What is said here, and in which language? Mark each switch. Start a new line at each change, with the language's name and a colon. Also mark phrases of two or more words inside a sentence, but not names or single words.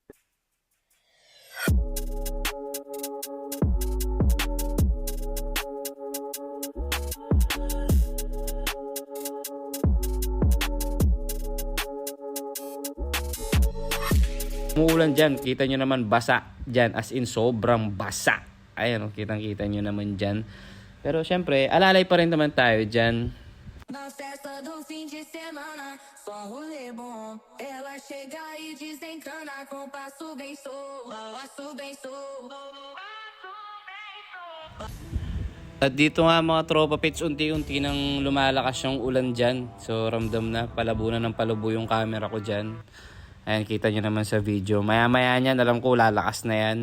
Filipino: Umuulan dyan, kita nyo naman basa dyan,
English: as in
Filipino: sobrang basa. Ayan, kitang-kita nyo naman dyan. Pero syempre, alalay pa rin naman tayo dyan.
Portuguese: Na festa do fim de semana, só rolê bom. Ela chega e desencana com passo bem
Filipino: At dito nga mga tropa pits, unti-unti nang lumalakas yung ulan dyan. So ramdam na, palabo na ng palabo yung camera ko dyan. Ayan, kita nyo naman sa video. Maya-maya niyan, alam ko lalakas na yan.